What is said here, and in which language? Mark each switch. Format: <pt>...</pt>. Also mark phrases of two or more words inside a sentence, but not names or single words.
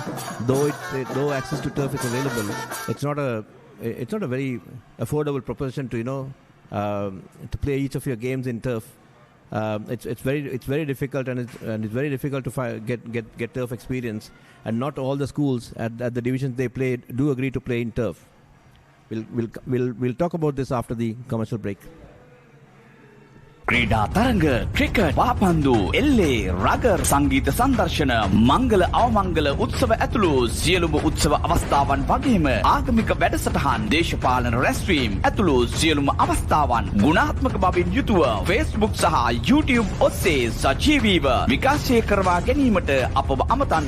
<en>Though access to turf is available, it's not a very affordable proposition to play each of your games in turf. It's very difficult, and it's very difficult to get turf experience. And not all the schools at the divisions they play do agree to play in turf. We'll talk about this after the commercial break.</en> <si>ක්‍රීඩා තරඟ ක්‍රිකට් පාපන්දු එල්ලේ රගර් සංගීත සංදර්ශන මංගල අවමංගල උත්සව ඇතුළු සියලුම උත්සව අවස්ථාවන් වගේම ආගමික වැඩසටහන් දේශපාලන රැස්වීම් ඇතුළු සියලුම අවස්ථාවන් ගුණාත්මක බවින් යුතුව Facebook සහ YouTube ඔස්සේ සජීවීව විකාශය කරවා ගැනීමට අපව අමතන්න.</si>